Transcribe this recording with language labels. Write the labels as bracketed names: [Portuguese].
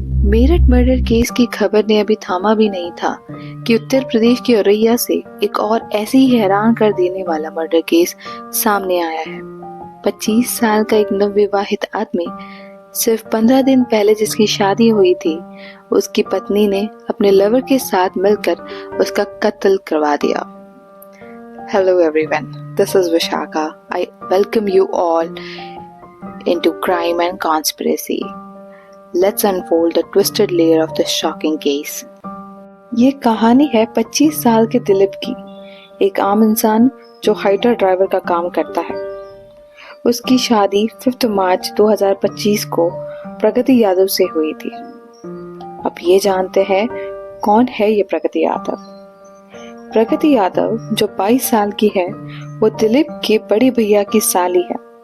[Hindi] Meerut murder case की खबर ने अभी थामा भी नहीं था कि उत्तर प्रदेश के औरैया से एक और ऐसे ही हैरान कर देने वाला मर्डर केस सामने आया है। 25 साल का एक नवविवाहित आदमी सिर्फ 15 दिन पहले जिसकी शादी हुई थी, उसकी पत्नी ने अपने लवर के साथ मिलकर उसका कत्ल करवा दिया। [English] Hello everyone, this is Vishaka. I welcome you all into Crime and Conspiracy. Let's unfold the twisted layer of this shocking case. [Hindi] ये कहानी है 25 साल के दिलीप की, एक आम इंसान जो हाइटर ड्राइवर का काम करता है। उसकी शादी 5 मार्च 2025 को प्रगति यादव से हुई थी। अब ये जानते हैं कौन है ये प्रगति यादव। प्रगति यादव जो 22 साल की है, वो दिलीप के बड़े भैया की साली है।